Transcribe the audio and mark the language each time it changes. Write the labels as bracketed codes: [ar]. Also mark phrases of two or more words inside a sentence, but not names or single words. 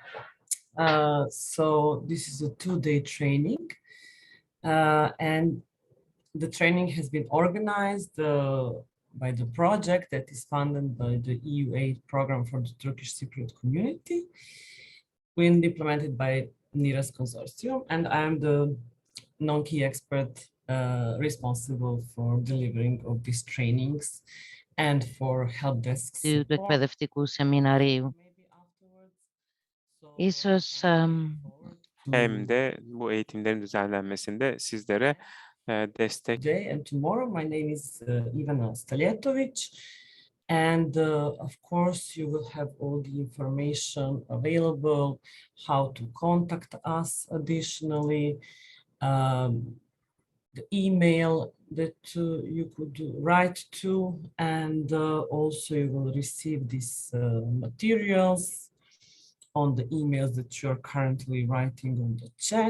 [en] So this is a two-day training and the training has been organized by the project that is funded by the VIII program for the Turkish Cypriot community, and implemented by NIRAS Consortium, and I am the non-key expert responsible for delivering of these trainings and for help desk [el] του [en] support. [el] εκπαιδευτικού σεμιναρίου. Ίσως [tr] Hem de bu eğitimlerin düzenlenmesinde sizlere destek. [en] Today and tomorrow, my name is Ivana Stalietovic, and of course you will have all the information available, how to contact us additionally, the email that you could write to, and also you will receive these materials on the emails that you are currently writing on the chat.